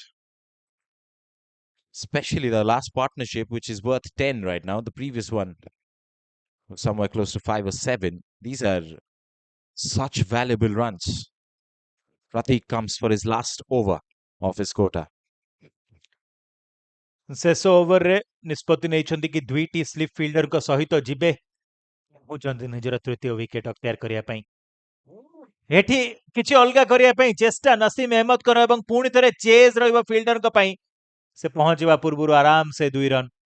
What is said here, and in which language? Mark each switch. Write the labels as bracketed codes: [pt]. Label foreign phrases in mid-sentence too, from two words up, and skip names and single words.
[en] Especially the last partnership, which is worth 10 right now. The previous one was somewhere close to 5 or 7. These are such valuable runs. Pratik comes for his last over of his quota. [or] ଶେଷ ଓଭରରେ ନିଷ୍ପତ୍ତି ନେଇଛନ୍ତି କି ଦୁଇଟି [en] slip fielder [or] ସହିତ ଯିବେ ଚାହୁଁଛନ୍ତି ନିଜର ତୃତୀୟ ୱିକେଟ ଅକ୍ତିଆର କରିବା ପାଇଁ ଏଠି କିଛି ଅଲଗା କରିବା ପାଇଁ ଚେଷ୍ଟା ନସିମ୍ ଅହମଦଙ୍କର ଏବଂ ପୁଣି ଥରେ ଚେଜ୍ ରହିବ ଫିଲ୍ଡରଙ୍କ ପାଇଁ ସେ ପହଞ୍ଚିବା ପୂର୍ବରୁ ଆରାମ ସେ 2 ରନ୍